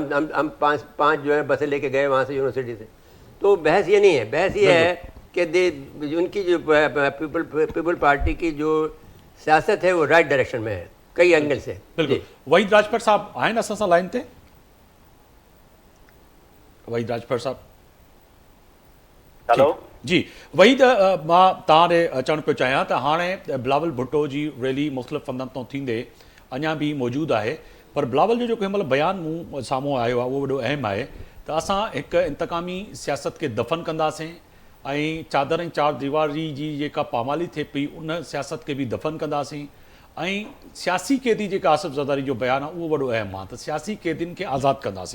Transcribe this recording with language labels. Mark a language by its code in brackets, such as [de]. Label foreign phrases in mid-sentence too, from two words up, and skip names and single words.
[ur] ہم پانچ جو ہے بسیں لے کے گئے وہاں سے یونیورسٹی سے. تو بحث یہ نہیں ہے, بحث یہ ہے کہ ان کی جو پیپل پارٹی کی جو سیاست ہے وہ [en] right direction [ur] میں ہے کئی اینگل سے. بالکل. [skr] وحید راجپت صاحب آئے نا اساں لائن تے, وحید راجپت صاحب. ہلو [ur] جی وحید, [sd] मां तव्हां ॾे अचणु पियो चाहियां त हाणे बिलावल भुट्टो जी रैली मुख़्तलिफ़ हंधनि तां थींदे अञा बि मौजूदु आहे, पर बिलावल जो जेको हिन महिल बयानु मूं साम्हूं आयो आहे उहो वॾो अहम आहे त असां हिकु इंतकामी सियासत खे दफ़न कंदासीं ऐं चादर ऐं चार दीवारी जी जेका पामाली थिए पई उन सियासत खे बि दफ़न कंदासीं, ऐं सियासी क़ैदी जेका आसिफ ज़रदारी जो बयानु आहे उहो वॾो अहम आहे त सियासी क़ैदियुनि खे आज़ादु कंदासीं.